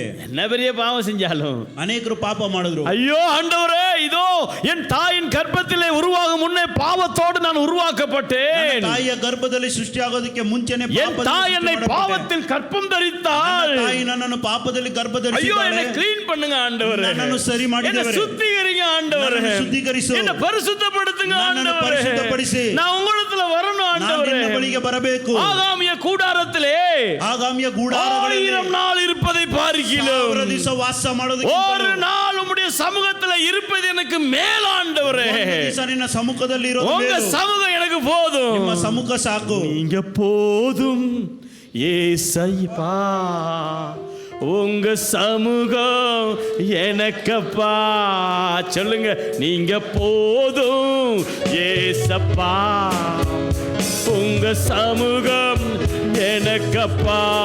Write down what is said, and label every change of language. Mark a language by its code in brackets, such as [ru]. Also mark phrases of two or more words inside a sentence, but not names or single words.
[ta] என்ன பெரிய பாவம் செஞ்சாலும் [kn] ಅನೇಕರು ಪಾಪ ಮಾಡಿದ್ರು. [ta] ஐயோ ஆண்டவரே, இதோ என் தாயின் கர்ப்பத்திலே உருவாகும் முன்னே பாவத்தோடு நான் உருவாக்கப்பட்டேன். [kn] ತಾಯಿಯ ಗರ್ಭದಲ್ಲಿ ಸೃಷ್ಟಿಯಾಗೋದಕ್ಕೆ ಮುಂಚೆನೆ [ta] என் தாய் என்னை பாவத்தில் கற்பம் தரித்தாள். [kn] ತಾಯಿ ನನ್ನನ್ನು ಪಾಪದಲ್ಲಿ ಗರ್ಭದಲ್ಲಿ [ta] ஐயோ என்னை க்ளீன் பண்ணுங்க ஆண்டவரே, [kn] ನನ್ನನ್ನು ಸರಿ ಮಾಡಿ [ta] என்னை சுத்திகரிங்க ஆண்டவரே, [kn] ನನ್ನನ್ನು ಶುದ್ಧೀಕರಿಸು, [ta] என்னை பரிசுத்தப்படுத்துங்க [kn] ನನ್ನನ್ನು [ta] ஆண்டவரே, [kn] ಪರಿಶುದ್ಧಪಡಿಸಿ, [ta] நான் உங்களிடத்துல வரணும் [kn] ನಾನು [ta] ஆண்டவரே. [kn] ನಿನ್ನ ಬಳಿಗೆ ಬರಬೇಕು. [ta] ஆகாமிய கூடாரத்திலே [kn] ಆಗಾಮಿಯ ಗೂಡಾರಗಳಲ್ಲಿ [ta] 1000 நாள் இருப்பதை பார்க்கிறோம். [kn] 1000 ದಿವಸ ವಾಸ ಮಾಡೋದಕ್ಕೆ [ta] ஒரு நாள் உம்முடைய சமூகத்துல இருப்பது எனக்கு மேலாண்டவரே. [kn] ದಿವಸ ನಿನ್ನ ಸಮ್ಮುಖದಲ್ಲಿ ಇರೋದು [ta] உங்க [kn] ಮೇಲು. [ta] சமூகம் எனக்கு போதும், [kn] ನಿಮ್ಮ ಸಮ್ಮುಖ ಸಾಕು. [ta] நீங்க போதும் ஏசையா, உங்க சமூகம் எனக்கப்பா. சொல்லுங்க, நீங்க போதும் ஏசப்பா, உங்க சமூகம் எனக்கப்பா.